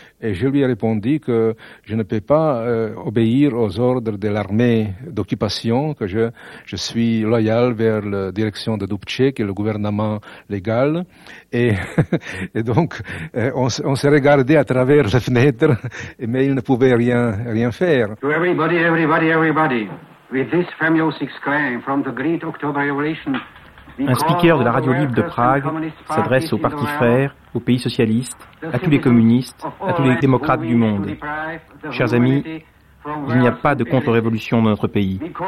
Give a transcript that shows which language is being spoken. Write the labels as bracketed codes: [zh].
[fr] Et je lui ai répondu que je ne peux pas obéir aux ordres de l'armée d'occupation, que je suis loyal vers la direction de Dubček et le gouvernement légal. Et donc, on s'est regardé à travers la fenêtre, mais il ne pouvait rien faire. [en] To everybody, everybody, everybody, with this famous exclaim from the great October Revolution. [fr] Un speaker de la Radio Libre de Prague s'adresse aux partis frères, aux pays socialistes, à tous les communistes, à tous les démocrates du monde. Chers amis, il n'y a pas de contre-révolution dans notre pays.